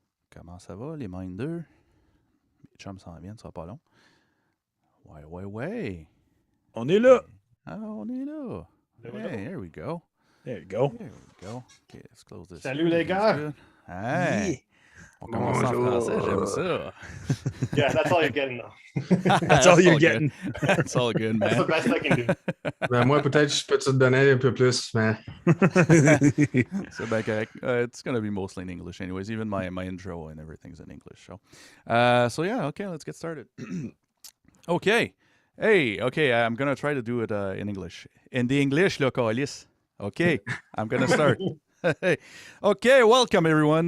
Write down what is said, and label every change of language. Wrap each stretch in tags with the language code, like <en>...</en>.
<fr>Comment ça va, les Minders? Les chums s'en viennent, ça sera pas long. Ouais. On est là!</fr> <en>Ah,</en> <fr>on est là!</fr> <en>Hey, there we go. There you go. There we go. Okay, let's close this.</en> <fr>Salut les gars!</fr> <en>Good. Hey! Yeah.</en> <fr>On commence en français, j'aime ça.</fr> <en>Yeah, that's all you're getting though. That's all you're getting. That's all good, That's the man. best I can do.</en> <fr>Ben, moi, peut-être, je peux te donner un peu plus, mais...</fr> <en>So back, it's going to be mostly in English anyways. Even my intro and everything's in English. So yeah, okay, let's get started. Okay. Hey, okay, I'm going to try to do it in English. In the English, look, Alice. Okay, I'm going to start. Okay, welcome everyone.</en>